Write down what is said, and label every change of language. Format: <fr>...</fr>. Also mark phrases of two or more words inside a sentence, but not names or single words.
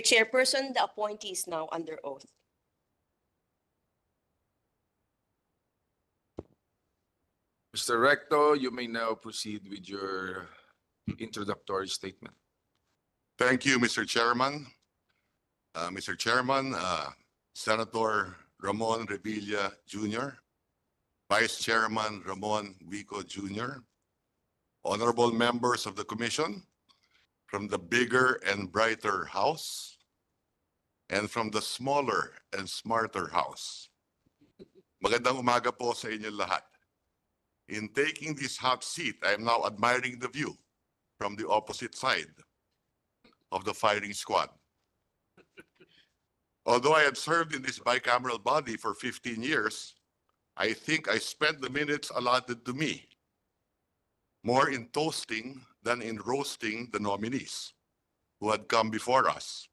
<en>Chairperson, the appointee is now under oath. Mr. Recto, you may now proceed with your introductory statement. Thank you, Mr. Chairman. Mr. Chairman, Senator Ramon Revilla Jr., Vice Chairman Ramon Guico Jr., honorable members of the Commission from the bigger and brighter house, and from the smaller and smarter house.</en> <tl>Magandang umaga po sa inyo lahat.</tl> <en>In taking this hot seat, I am now admiring the view from the opposite side of the firing squad. Although I had served in this bicameral body for 15 years, I think I spent the minutes allotted to me more in toasting than in roasting the nominees who had come before us.</en>